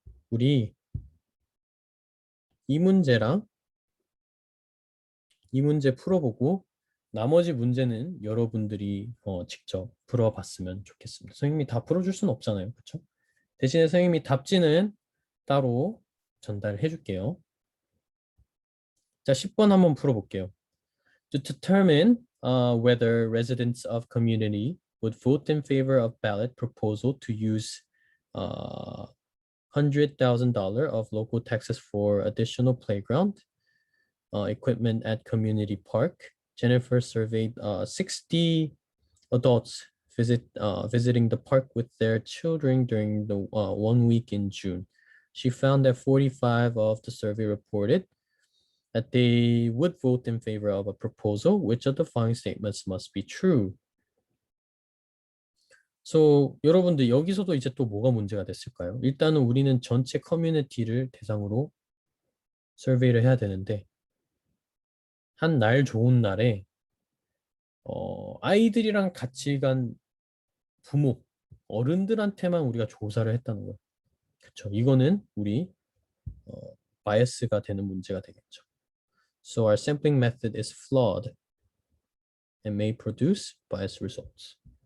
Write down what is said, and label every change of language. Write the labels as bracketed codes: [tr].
[ko] 우리 이 문제랑 이 문제 풀어보고 나머지 문제는 여러분들이 직접 풀어봤으면 좋겠습니다. 선생님이 다 풀어줄 수는 없잖아요. 그렇죠? 대신에 선생님이 답지는 따로 전달해 줄게요. 자, 10번 한번 풀어볼게요. [en] To determine whether residents of community would vote in favor of ballot proposal to use $100,000 of local taxes for additional playground equipment at community park. Jennifer surveyed 60 adults visiting the park with their children during the 1 week in June. She found that 45 of the survey reported that they would vote in favor of a proposal. Which of the following statements must be true? [ko] So, 여러분들 여기서도 이제 또 뭐가 문제가 됐을까요? 일단은 우리는 전체 커뮤니티를 대상으로 서베이를 해야 되는데 한 날 좋은 날에 아이들이랑 같이 간 부모, 어른들한테만 우리가 조사를 했다는 거예요. 그렇죠? 이거는 우리 바이어스가 되는 문제가 되겠죠. [en] So our sampling method is flawed and may produce biased results.